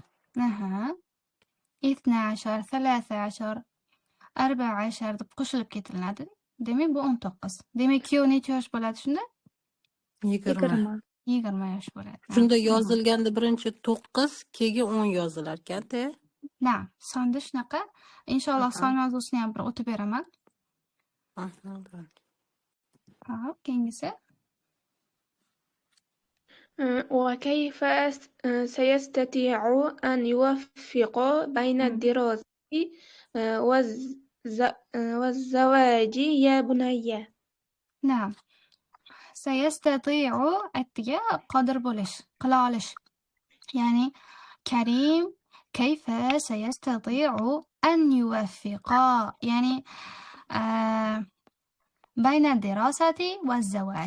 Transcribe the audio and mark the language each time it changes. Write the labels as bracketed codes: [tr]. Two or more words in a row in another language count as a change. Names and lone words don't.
[uz] Aha. 12, 13, 14 deb qo'shilib ketiladi. Demak, bu 19. Demak, kuyov necha yosh bo'ladi shunda? 20. 20 yosh bo'ladi. Shunda yozilganda birinchi 9, keyin 10 yozilar ekan-da. Na'am, sonda shunaqa. Inshaalloh son mavzusini ham bir o'tib beraman. Hop, keyingisi. [ar] وكيف سيستطيع أن يوفق بين الدراسة والزواج يا بني؟ [uz] Na'am. Sayastati'u aytdiga qodir bo'lish, qila olish. [ar] Ya'ni Karim كيف سيستطيع أن يوفق. Ya'ni بين الدراسة والزواج.